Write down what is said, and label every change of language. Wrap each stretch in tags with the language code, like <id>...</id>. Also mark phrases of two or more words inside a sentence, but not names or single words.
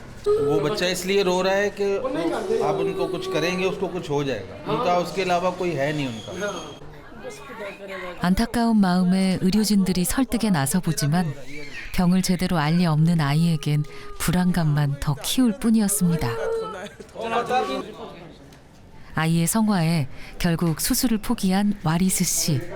<hi>वो बच्चा इसलिए रो रहा है कि आप उनको कुछ करेंगे उसको कुछ हो जाएगा उनका उसके अलावा कोई है नहीं उनका</hi> <ko>안타까운 마음에 의료진들이 설득에 나서보지만 병을 제대로 알 리 없는 아이에겐 불안감만 더 키울 뿐이었습니다. 아이의 성화에 결국 수술을 포기한 와리스 씨.</ko>